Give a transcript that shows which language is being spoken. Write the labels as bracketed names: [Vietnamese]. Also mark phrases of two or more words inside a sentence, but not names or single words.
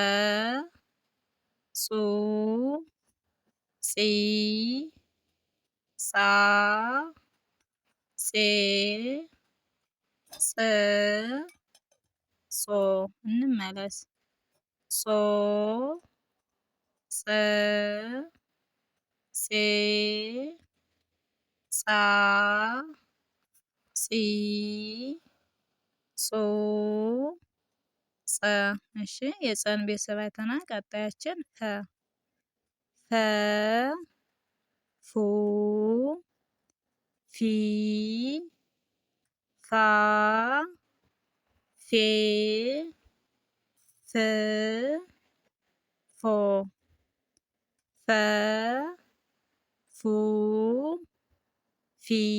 [Amharic] ጹ ጺ ጻ ጼ ጽ ጾ። እንመለስ። ጾ ጸ ጼ ጻ ጺ ጹ ጸ። እሺ የጸን ቤተሰብ አይተናል። ቀጣያችን ፈ ፈ ፉ ፊ ፋ ፌ ፍ ፎ ፈ ፉ ፊ